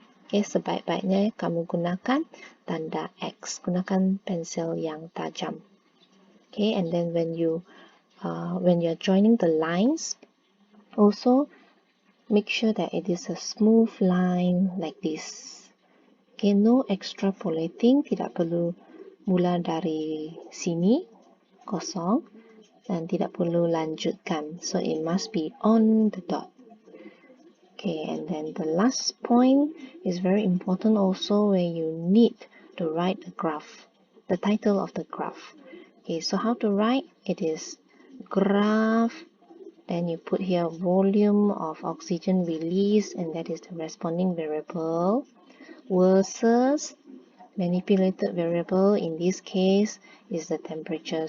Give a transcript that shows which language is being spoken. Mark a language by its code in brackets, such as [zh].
[ms] Okay, sebaik-baiknya kamu gunakan tanda X. Gunakan pensel yang tajam. [en] Okay, and then when you're joining the lines, also make sure that it is a smooth line like this. Okay, no extrapolating, [ms] tidak perlu mula dari sini, kosong, dan tidak perlu lanjutkan. [en] So it must be on the dot. Okay, and then the last point is very important also, where you need to write the graph, the title of the graph. Okay, so how to write? It is graph, then you put here volume of oxygen release, and that is the responding variable, versus manipulated variable, in this case is the temperature.